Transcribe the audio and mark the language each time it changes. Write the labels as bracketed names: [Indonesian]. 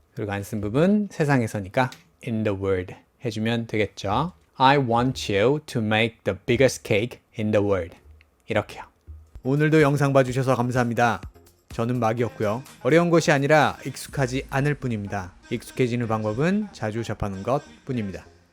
[Korean] 그리고 안 쓴 부분 세상에서니까 [English] in the world [Korean] 해주면 되겠죠. [English] I want you to make the biggest cake in the world [Korean] 이렇게요. 오늘도 영상 봐주셔서 감사합니다. 저는 막이었고요. 어려운 것이 아니라 익숙하지 않을 뿐입니다. 익숙해지는 방법은 자주 접하는 것 뿐입니다.